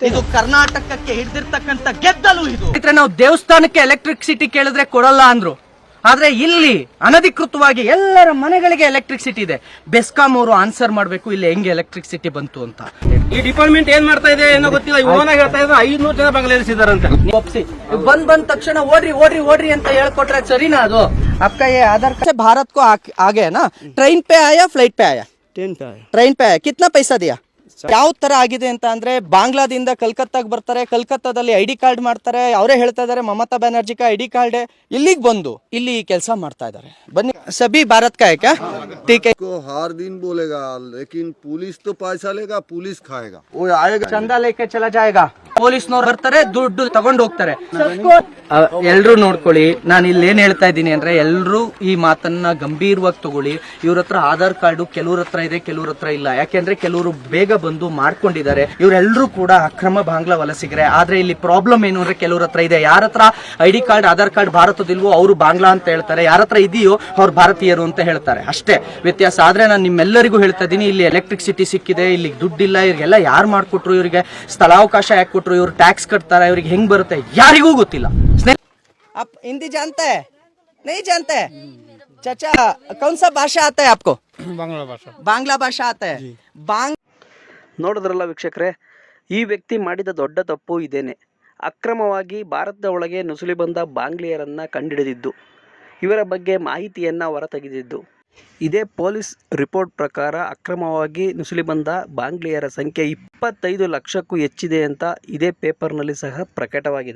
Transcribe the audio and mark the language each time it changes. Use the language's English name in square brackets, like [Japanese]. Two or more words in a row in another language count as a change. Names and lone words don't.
[Kannada] ಇದು ಕರ್ನಾಟಕಕ್ಕೆ ಹಿಡಿದಿರ್ತಕ್ಕಂಥ ಗೆದ್ದಲು. ಇದು ನಾವು ದೇವಸ್ಥಾನಕ್ಕೆ ಎಲೆಕ್ಟ್ರಿಸಿಟಿ ಕೇಳಿದ್ರೆ ಕೊಡಲ್ಲ ಅಂದ್ರು, ಆದ್ರೆ ಇಲ್ಲಿ ಅನಧಿಕೃತವಾಗಿ ಎಲ್ಲರ ಮನೆಗಳಿಗೆ ಎಲೆಕ್ಟ್ರಿಸಿಟಿ ಇದೆ. ಬೆಸ್ಕಾಂ ಅವರು ಆನ್ಸರ್ ಮಾಡ್ಬೇಕು ಇಲ್ಲಿ ಹೆಂಗೆ ಎಲೆಕ್ಟ್ರಿಸಿಟಿ ಬಂತು ಅಂತ. ಈ ಡಿಪಾರ್ಟ್ಮೆಂಟ್ ಏನ್ ಮಾಡ್ತಾ ಇದೆ ಏನೋ ಗೊತ್ತಿಲ್ಲ. ಇವನ ಹೇಳ್ತಾ ಇದ್ರೆ 500 ಜನ ಬಂಗ್ಲಾದೇಶಿದಾರಂತೆ. ಒಪ್ಸಿ ಬಂದ ತಕ್ಷಣ ಓಡ್ರಿ ಅಂತ ಹೇಳ್ಕೊಟ್ರೆ ಸರಿನಾ? [Hindi] ಅದು आपका ये आधार कार्ड भारत को आगे है ना? ट्रेन पे आया फ्लाइट पे आया? ट्रेन पे आया. कितना पैसा दिया? [Kannada] ಯಾವ ತರ ಆಗಿದೆ ಅಂತ ಅಂದ್ರೆ ಬಾಂಗ್ಲಾದಿಂದ ಕಲ್ಕತ್ತಾಗ ಬರ್ತಾರೆ, ಕಲ್ಕತ್ತಾದಲ್ಲಿ [English] ID card [Kannada] ಮಾಡ್ತಾರೆ. ಅವರೇ ಹೇಳ್ತಾ ಇದಾರೆ ಮಮತಾ ಬ್ಯಾನರ್ಜಿ ಕಾ [English] ID card [Kannada] ಇಲ್ಲಿಗೆ ಬಂದು ಇಲ್ಲಿ ಕೆಲಸ ಮಾಡ್ತಾ ಇದಾರೆ. [Hindi] ಬನ್ನಿ, सभी भारत का है क्या? ठीक है. को हर दिन बोलेगा लेकिन पुलिस तो पैसा लेगा, पुलिस खाएगा. वो आएगा, चंदा लेके चला जाएगा. [Kannada] ಪೊಲೀಸ್ನವ್ರು ಬರ್ತಾರೆ, ದುಡ್ಡು ತಗೊಂಡು ಹೋಗ್ತಾರೆ. ಎಲ್ರು ನೋಡ್ಕೊಳ್ಳಿ, ನಾನು ಇಲ್ಲಿ ಏನ್ ಹೇಳ್ತಾ ಇದ್ದೀನಿ ಅಂದ್ರೆ ಎಲ್ರು ಈ ಮಾತನ್ನ ಗಂಭೀರವಾಗಿ ತಗೊಳ್ಳಿ. ಇವ್ರ ಹತ್ರ ಆಧಾರ್ ಕಾರ್ಡು ಕೆಲವ್ರ ಹತ್ರ ಇದೆ, ಕೆಲವ್ರ ಹತ್ರ ಇಲ್ಲ. ಯಾಕೆಂದ್ರೆ ಕೆಲವರು ಬೇಗ ಬಂದು ಮಾಡ್ಕೊಂಡಿದ್ದಾರೆ. ಇವರೆಲ್ಲರೂ ಕೂಡ ಅಕ್ರಮ ಬಾಂಗ್ಲಾ ವಲಸಿಗರೆ. ಆದ್ರೆ ಇಲ್ಲಿ ಪ್ರಾಬ್ಲಮ್ ಏನು ಅಂದ್ರೆ ಕೆಲವ್ರ ಹತ್ರ ಇದೆ. ಯಾರ ಹತ್ರ [English] ID card Aadhaar card [Kannada] ಭಾರತದಿಲ್ವೋ ಅವರು ಬಾಂಗ್ಲಾ ಅಂತ ಹೇಳ್ತಾರೆ, ಯಾರ ಹತ್ರ ಇದೆಯೋ ಅವ್ರು ಭಾರತೀಯರು ಅಂತ ಹೇಳ್ತಾರೆ. ಅಷ್ಟೇ ವ್ಯತ್ಯಾಸ. ಆದ್ರೆ ನಾನು ನಿಮ್ಮೆಲ್ಲರಿಗೂ ಹೇಳ್ತಾ ಇದ್ದೀನಿ, ಇಲ್ಲಿ ಎಲೆಕ್ಟ್ರಿಸಿಟಿ ಸಿಕ್ಕಿದೆ, ಇಲ್ಲಿ ದುಡ್ಡಿಲ್ಲ. ಇವ್ರಿಗೆಲ್ಲ ಯಾರು ಮಾಡ್ಕೊಟ್ರು? ಇವರಿಗೆ ಸ್ಥಳಾವಕಾಶ ಯಾಕೆ ಕೊಟ್ರು? ಇವ್ರು ಟ್ಯಾಕ್ಸ್ ಕಟ್ತಾರ, ಇವ್ರಿಗೆ ಹೆಂಗ್ ಬರುತ್ತೆ ಯಾರಿಗೂ ಗೊತ್ತಿಲ್ಲ. [Hindi] आप हिंदी जानते हैं? नहीं जानते? चाचा कौन सा भाषा आता है आपको? बांग्ला भाषा आता है. [Kannada] ನೋಡಿದ್ರಲ್ಲ ವೀಕ್ಷಕರೇ, ಈ ವ್ಯಕ್ತಿ ಮಾಡಿದ ದೊಡ್ಡ ತಪ್ಪು ಇದೇನೆ. ಅಕ್ರಮವಾಗಿ ಭಾರತದ ಒಳಗೆ ನುಸುಳಿ ಬಂದ ಬಾಂಗ್ಲಿಯರನ್ನು ಕಂಡಿಡಿದಿದ್ದು, ಇವರ ಬಗ್ಗೆ ಮಾಹಿತಿಯನ್ನು ಹೊರತೆಗೆದಿದ್ದು. ಇದೇ [English] police report [Kannada] ಪ್ರಕಾರ ಅಕ್ರಮವಾಗಿ ನುಸುಳಿ ಬಂದ ಬಾಂಗ್ಲಿಯರ ಸಂಖ್ಯೆ 25 ಲಕ್ಷಕ್ಕೂ ಹೆಚ್ಚಿದೆ ಅಂತ ಇದೇ ಪೇಪರ್ನಲ್ಲಿ ಸಹ ಪ್ರಕಟವಾಗಿದೆ.